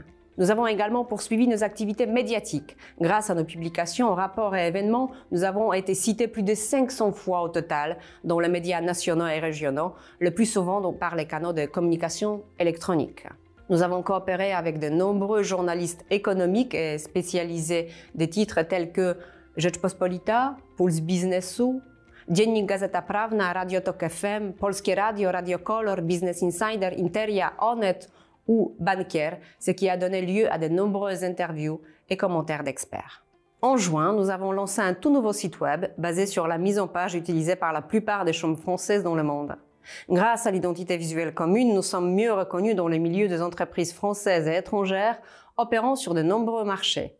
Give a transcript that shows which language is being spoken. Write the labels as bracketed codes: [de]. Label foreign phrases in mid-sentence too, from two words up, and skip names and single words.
[fr] Nous avons également poursuivi nos activités médiatiques. Grâce à nos publications, rapports et événements, nous avons été cités plus de 500 fois au total dans les médias nationaux et régionaux, le plus souvent par les canaux de communication électronique. Nous avons coopéré avec de nombreux journalistes économiques et spécialisés des titres tels que Rzeczpospolita, Puls Biznesu, Dziennik Gazeta Prawna, Radio Tok FM, Polskie Radio, Radio Kolor, Business Insider, Interia, Onet ou Bankier, ce qui a donné lieu à de nombreuses interviews et commentaires d'experts. En juin, nous avons lancé un tout nouveau site web basé sur la mise en page utilisée par la plupart des chambres françaises dans le monde. Grâce à l'identité visuelle commune, nous sommes mieux reconnus dans les milieux des entreprises françaises et étrangères opérant sur de nombreux marchés.